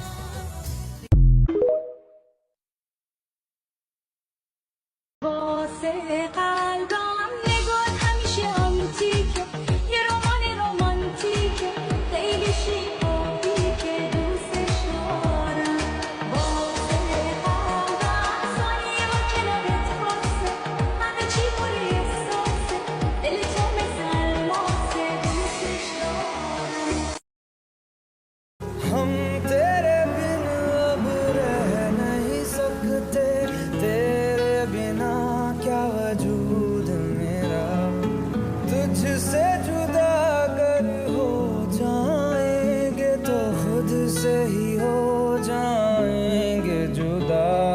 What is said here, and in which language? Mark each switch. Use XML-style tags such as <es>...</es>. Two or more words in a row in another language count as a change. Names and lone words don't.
<fa>واسه قلبم نگاه همیشه آنتیکه یه رمان رومانتیکه خیلی شیکایی که دوستش دارم واسه قلبم ثانیه با کنارت خاصه همه چی پر احساسه دل تو مثل الماسه دوستش دارم</fa> <hi>हम तेरे बिन अब रह नहीं सकते तेरे बिना क्या वजूद मेरा तुझसे जुदा अगर हो जाएंगे तो खुद से ही हो जाएंगे जुदा</hi>